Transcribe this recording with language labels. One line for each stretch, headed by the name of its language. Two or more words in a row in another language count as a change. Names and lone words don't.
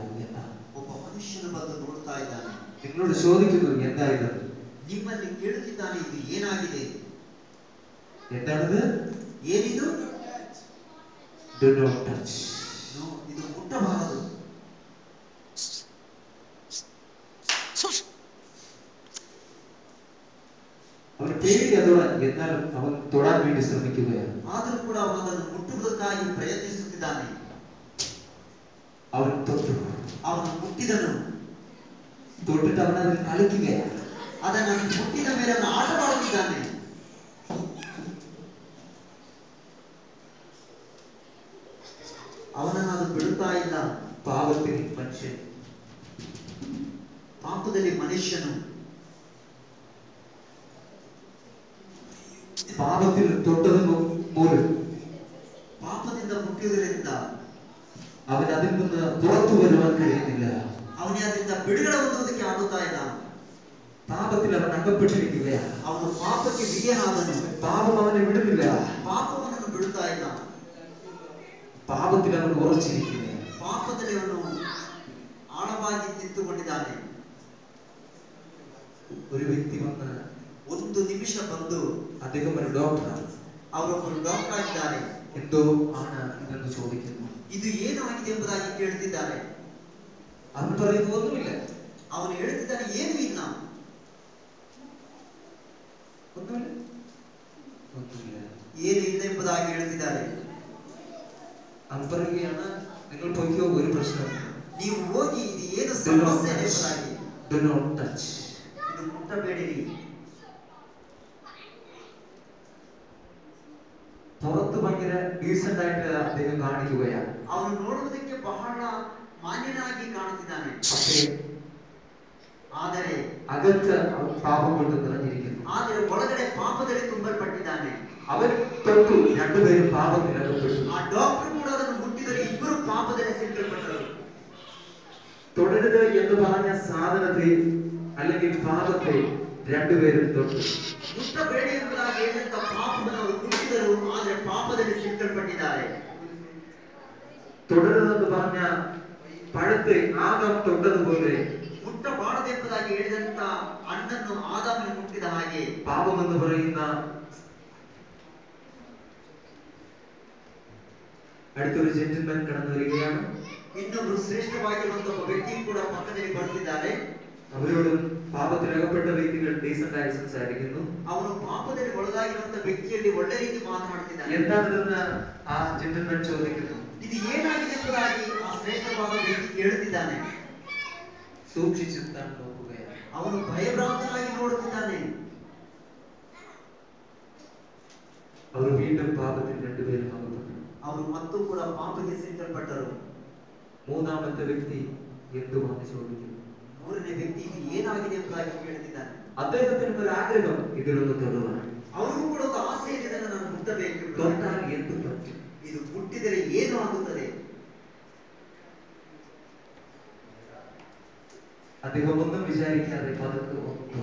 Kannada: ಒಬ್ಬ ಮನುಷ್ಯನು ಬಂದು ನೋಡ್ತಾ ಇದ್ದಾನೆ.
Malayalam: നിങ്ങളോട് ചോദിക്കുന്നു എന്തായിരുന്നത്?
Kannada: ನಿಮ್ಮಲ್ಲಿ ಕೇಳುತ್ತಿದ್ದಾನೆ, ಇದು ಏನಾಗಿದೆ?
Malayalam: എന്താണത്?
Kannada: ಏನಿದು?
English: Do not touch.
Kannada: ಇದು ಮುಟ್ಟಬಾರದು.
Malayalam: അവൻ പേടി അതോടെ എന്നാൽ അവൻ തൊടാൻ വേണ്ടി ശ്രമിക്കുകയാണ്.
Kannada: ಆದರೂ ಕೂಡ ಅವನು ಅದನ್ನು ಮುಟ್ಟುವುದಕ್ಕಾಗಿ ಪ್ರಯತ್ನಿಸುತ್ತಿದ್ದಾನೆ.
Malayalam: അവൻ തൊട്ടു.
Kannada: ಅವನು ಮುಟ್ಟಿದನು.
Malayalam: തൊട്ടിട്ട് അവൻ അതിൽ കളിക്കുകയാണ്.
Kannada: ಅದನ್ನು ಮುಟ್ಟಿದ ಮೇಲೆ ಅವನು ಆಟವಾಡುತ್ತಿದ್ದಾನೆ. ಅವನನ್ನು ಅದು ಬಿಡುತ್ತಾ ಇಲ್ಲ.
Malayalam: പാപത്തിൽ മനുഷ്യൻ,
Kannada: ಪಾಪದಲ್ಲಿ ಮನುಷ್ಯನು
Malayalam: പാപത്തിൽ തൊട്ടത് മൂലം
Kannada: ಪಾಪದಿಂದ ಮುಟ್ಟಿಯುವುದರಿಂದ
Malayalam: അവൻ അതിൽ നിന്ന് പുറത്തു വരുവാൻ കഴിയുന്നില്ല.
Kannada: ಅವನಿಗೆ ಅದರಿಂದ ಬಿಡುಗಡೆ ಹೊಂದುವುದಕ್ಕೆ ಆಗುತ್ತಾ ಇಲ್ಲ.
Malayalam: പാപത്തിൽ അവൻ അകപ്പെട്ടിരിക്കുകയാണ്.
Kannada: ಅವನು ಪಾಪಕ್ಕೆ ವಿಧೇಯನಾದನು.
Malayalam: പാപം അവനെ വിടുന്നില്ല.
Kannada: ಪಾಪವನ್ನು ಬಿಡುತ್ತಾ ಇಲ್ಲ.
Malayalam: പാപത്തിൽ അവൻ ഉറച്ചിരിക്കുകയാണ്.
Kannada: ಪಾಪದಲ್ಲಿ ಅವನು ಆಳವಾಗಿ ನಿಂತುಕೊಂಡಿದ್ದಾನೆ.
Malayalam: ഒരു വ്യക്തി വന്ന്
Kannada: ಒಂದು ನಿಮಿಷ ಬಂದು,
Malayalam: അദ്ദേഹം ഒരു ഡോക്ടറാണ്,
Kannada: ಅವರೊಬ್ಬರು ಡಾಕ್ಟರ್ ಆಗಿದ್ದಾರೆ,
Malayalam: എന്തോ ആണ് ഇതെന്ന് ചോദിക്കുന്നു.
Kannada: ಇದು ಏನು ಆಗಿದೆ ಎಂಬುದಾಗಿ ಕೇಳುತ್ತಿದ್ದಾರೆ.
Malayalam: അവൻ പറയുന്നു ഒന്നുമില്ല.
Kannada: ಅವನು ಹೇಳುತ್ತಿದ್ದಾನೆ, ಏನು ಇಲ್ಲ,
Malayalam: ഒന്നുമില്ല, ഒന്നുമില്ല,
Kannada: ಏನು ಇಲ್ಲ ಎಂಬುದಾಗಿ ಹೇಳುತ್ತಿದ್ದಾರೆ.
Malayalam: അവൻ പറയുകയാണ്, നിങ്ങൾ പോയിക്കോ, ഒരു പ്രശ്നമില്ല,
Kannada: ನೀವು ಹೋಗಿ, ಇದು ಏನು ಸಮಸ್ಯೆ ಎಂಬುದಾಗಿ.
English: Do not touch.
Kannada: ಇದು ಮುಟ್ಟಬೇಡಿರಿ.
Malayalam: പുറത്ത് ഭയങ്കര ഡീസന്റ് ആയിട്ട് അദ്ദേഹം കാണിക്കുകയാണ്.
Kannada: ಅವನು ನೋಡುವುದಕ್ಕೆ ಬಹಳ ಮಾನ್ಯನಾಗಿ ಕಾಣುತ್ತಿದ್ದಾನೆ. ಆದರೆ
Malayalam: അകത്ത് അവൻ പാപം കൊണ്ട് നിറഞ്ഞിരിക്കുന്നു.
Kannada: ಆದರೆ ಒಳಗಡೆ ಪಾಪದಲ್ಲಿ ತುಂಬಲ್ಪಟ್ಟಿದ್ದಾನೆ.
Malayalam: അവൻ തൊട്ടു, രണ്ടുപേരും പാപത്തിൽ അകപ്പെട്ടു.
Kannada: ಆ ಡಾಕ್ಟರ್ ಕೂಡ ಅದನ್ನು ಮುಟ್ಟಿದರೆ ಇಬ್ಬರು ಪಾಪದಲ್ಲಿ ಸಿಕ್ಕಲ್ಪಟ್ಟರು.
Malayalam: തുടരുത് എന്ന് പറഞ്ഞ സാധനത്തെ അല്ലെങ്കിൽ പാപത്തെ രണ്ടുപേരും തൊട്ടു.
Kannada: ಮುಟ್ಟಬೇಡಿ ಎಂಬುದಾಗಿ ಹೇಳಿದಂತ ಪಾಪವನ್ನು ಅವರು ಮುಟ್ಟಿದರು, ಆದರೆ ಪಾಪದಲ್ಲಿ ಸಿಕ್ಕಲ್ಪಟ್ಟಿದ್ದಾರೆ.
Malayalam: തുടരുതെന്ന് പറഞ്ഞ പഴത്തെ ആദം തൊട്ടതുപോലെ
Kannada: ಮುಟ್ಟಬಾರದೆಂಬುದಾಗಿ ಹೇಳಿದಂತ ಹಣ್ಣನ್ನು ಆದಾಮನು ಮುಟ್ಟಿದ ಹಾಗೆ
Malayalam: പാപം എന്ന് പറയുന്ന അടുത്തൊരു ജെന്റിൽമാൻ കടന്നു വരികയാണ്.
Kannada: ಇನ್ನೊಬ್ಬರು ಶ್ರೇಷ್ಠವಾಗಿರುವಂತಹ ಒಬ್ಬ ವ್ಯಕ್ತಿ ಕೂಡ ಪಕ್ಕದಲ್ಲಿ ಬರ್ತಿದ್ದಾರೆ.
Malayalam: അവരോടും പാപത്തിൽ അകപ്പെട്ട വ്യക്തികൾ ഡീസന്റ് ആയി സംസാരിക്കുന്നു.
Kannada: ಅವನು ಪಾಪದಲ್ಲಿ ಒಳಗಾಗಿರುವಂತಹ ವ್ಯಕ್ತಿಯಲ್ಲಿ ಒಳ್ಳೆ ರೀತಿ ಮಾತನಾಡುತ್ತಿದ್ದಾನೆ.
Malayalam: എന്താണെന്ന് ആ ജെന്റിൽമാൻ ചോദിക്കുന്നു.
Kannada: ಇದು ಏನಾಗಿದೆ ಎಂಬುದಾಗಿ ಆ ಶ್ರೇಷ್ಠವಾದ ವ್ಯಕ್ತಿ ಕೇಳುತ್ತಿದ್ದಾನೆ.
Malayalam: സൂക്ഷിച്ചു താൻ നോക്കുകയാണ്.
Kannada: ಅವನು ಭಯಭ್ರಾಂತನಾಗಿ ನೋಡುತ್ತಿದ್ದಾನೆ.
Malayalam: അവർ വീണ്ടും പാപത്തിൽ രണ്ടുപേരും അകപ്പെട്ടു.
Kannada: ಅವರು ಮತ್ತೂ ಕೂಡ ಪಾಪಕ್ಕೆ ಸಿಕ್ಕಲ್ಪಟ್ಟರು.
Malayalam: മൂന്നാമത്തെ വ്യക്തി എന്തുവാന്ന് ചോദിക്കുന്നു.
Kannada: ಮೂರನೇ ವ್ಯಕ್ತಿ ಇದು ಏನಾಗಿದೆ ಎಂಬುದಾಗಿ ಕೇಳುತ್ತಿದ್ದಾನೆ.
Malayalam: അദ്ദേഹത്തിന് ഒരു ആഗ്രഹം ഇതിലൊന്ന് തൊടുവാൻ.
Kannada: ಅವರಿಗೂ ಕೂಡ ಒಂದು ಆಸೆ ಇದೆ, ನಾನು ಮುಟ್ಟಬೇಕು.
Malayalam: തൊട്ടാൽ എന്ത് പറ്റും?
Kannada: ಇದು ಮುಟ್ಟಿದರೆ ಏನು ಆಗುತ್ತದೆ?
Malayalam: അദ്ദേഹം ഒന്നും വിചാരിക്കാതെ പതുക്കെ തൊട്ടു.